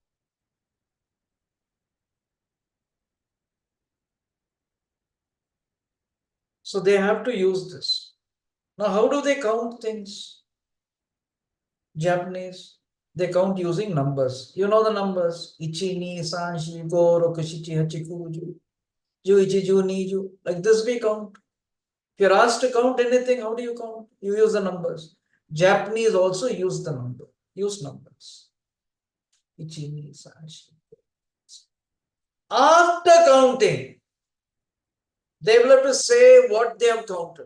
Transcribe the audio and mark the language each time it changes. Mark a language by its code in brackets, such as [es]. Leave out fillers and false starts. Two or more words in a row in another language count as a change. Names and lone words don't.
[en] So they have to use this. Now, how do they count things? Japanese, they count using numbers. You know the numbers. [ja] 一、二, 三、四、五、六, 七、八、九十. 十、一、十、二、十. [en] Like this we count. If you're asked to count anything, how do you count? You use the numbers. Japanese also use the number. Use numbers. [ja] 一、二、三、四. [en] After counting, they will have to say what they have counted.